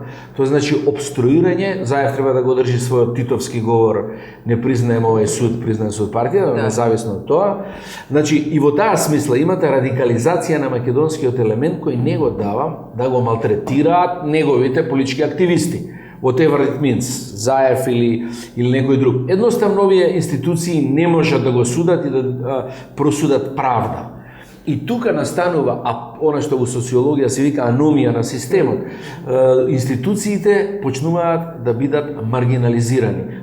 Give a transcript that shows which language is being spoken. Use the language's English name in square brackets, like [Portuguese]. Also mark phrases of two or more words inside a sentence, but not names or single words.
[Macedonian] Тоа значи обструирање. Заев треба да го држи својот титовски говор, не признаем овој суд, признаем суд партија, независно од тоа. Значи и во таа смисла имате радикализација на македонскиот елемент кој не го дава да го малтретираат неговите политички активисти. [English] Whatever it means, [Macedonian] Заев или некој друг. Едноставно овие институции не можат да го судат и да просудат правда. И тука настанува она што во социологија се вика аномија на системот. Институциите почнуваат да бидат маргинализирани.